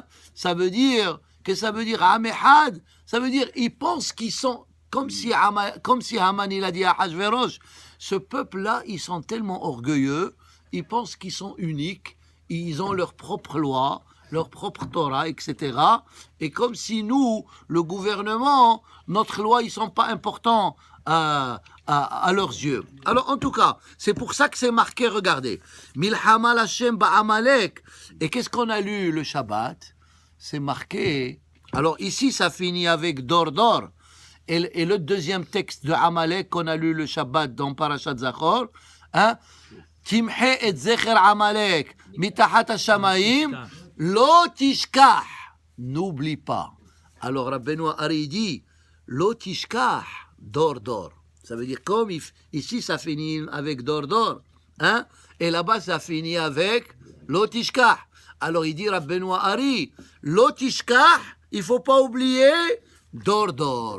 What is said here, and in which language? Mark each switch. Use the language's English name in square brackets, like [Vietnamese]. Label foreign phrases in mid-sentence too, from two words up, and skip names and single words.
[French] Ça veut dire, qu'est-ce que ça veut dire [Hebrew] עם אחד? [French] Ça veut dire, ils pensent qu'ils sont, comme si Haman il a dit à Hashverosh, ce peuple-là, ils sont tellement orgueilleux, ils pensent qu'ils sont uniques, ils ont leur propre loi, leur propre Torah, etc. Et comme si nous, le gouvernement, notre loi, ils ne sont pas importants à leurs yeux. Alors, en tout cas, c'est pour ça que c'est marqué, regardez. [Hebrew] מלחמה לה׳ בעמלק. [French] Et qu'est-ce qu'on a lu le Shabbat? C'est marqué... Alors ici, ça finit avec Dor. Et le deuxième texte de Amalek qu'on a lu le Shabbat dans Parashat Zachor, hein? [Hebrew] תמחה את זכר עמלק מתחת השמים לא תשכח. [French] N'oublie pas. Alors Rabbeinu Ari dit, [Hebrew] לא תשכח, [French] Dor. Ça veut dire comme ici, ça finit avec Dor. Hein? Et là-bas, ça finit avec [Hebrew] לא תשכח. [French] Alors il dit Rabbeinu Ari, [Hebrew] לא תשכח, [French] il ne faut pas oublier Dor.